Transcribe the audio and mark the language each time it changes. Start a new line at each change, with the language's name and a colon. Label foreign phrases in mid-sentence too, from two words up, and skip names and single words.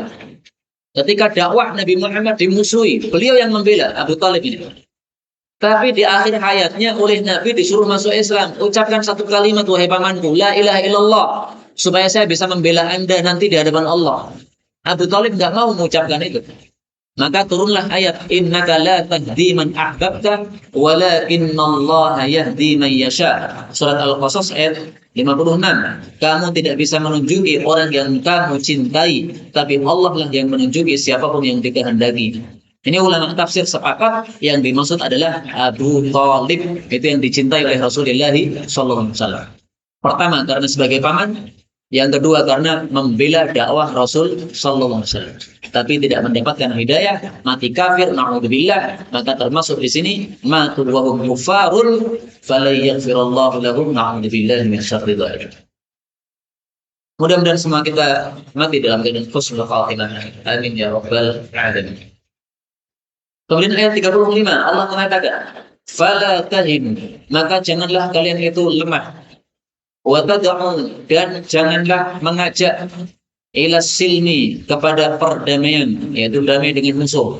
Indonesian: Ketika dakwah Nabi Muhammad dimusuhi, beliau yang membela Abu Thalib ini. Tapi di akhir hayatnya oleh Nabi disuruh masuk Islam. Ucapkan satu kalimat, wahai pamanku,
Arabic: لا إله إلا الله,
Indonesian: supaya saya bisa membela Anda nanti di hadapan Allah. Abu Thalib nggak mau mengucapkan itu. Maka turunlah ayat
Arabic: إنك لا تهدي من أحببت ولكن الله يهدي من يشاء.
Indonesian: Surat Al-Qasas ayat 56. Kamu tidak bisa menunjuki orang yang kamu cintai, tapi Allah lah yang menunjuki siapapun yang dikehendaki. Ini ulama tafsir sepakat yang dimaksud adalah Abu Thalib, itu yang dicintai oleh Rasulullah SAW. Pertama karena sebagai paman, yang kedua karena membela dakwah Rasul SAW. Tapi tidak mendapatkan hidayah, mati kafir, na'udzubillah, maka termasuk di sini
Arabic: ماتوا وهم كفار فلن يغفر الله لهم, نعوذ بالله من شر ذلك.
Indonesian: Mudah-mudahan semua kita mati dalam keadaan
Arabic: حسن الخاتمة. آمين يا رب العالمين.
Indonesian: Kemudian ayat 35 Allah mengatakan
Arabic: فلا تهنوا,
Indonesian: maka janganlah kalian itu lemah,
Arabic: وتدعوا,
Indonesian: dan janganlah mengajak
Arabic: إلى السلم,
Indonesian: kepada perdamaian, yaitu damai dengan musuh.